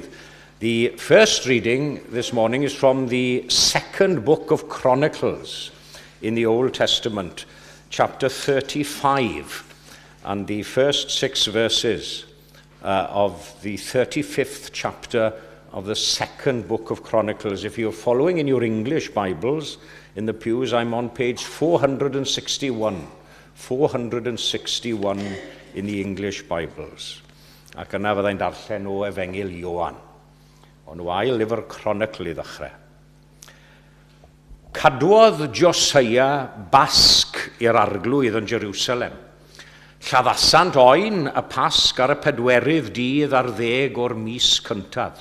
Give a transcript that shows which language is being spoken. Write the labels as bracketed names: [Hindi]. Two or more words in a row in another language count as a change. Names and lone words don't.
[English] The first reading this morning is from the 2nd book of Chronicles in the Old Testament, chapter 35, and the first 6 verses of the 35th chapter of the 2nd book of Chronicles. If you're following in your English Bibles, in the pews, I'm on page 461. 461 in the English Bibles. [Welsh] Ac yna fyddai'n darllen o Efengil Ioan. Ond wael lyfr Chronicle I ddechrau. Cadwodd Josia basg i'r arglwydd yn Jerusalem. Lladdasant oen y Pasg ar y 4 dydd ar 10 o'r mis cyntaf.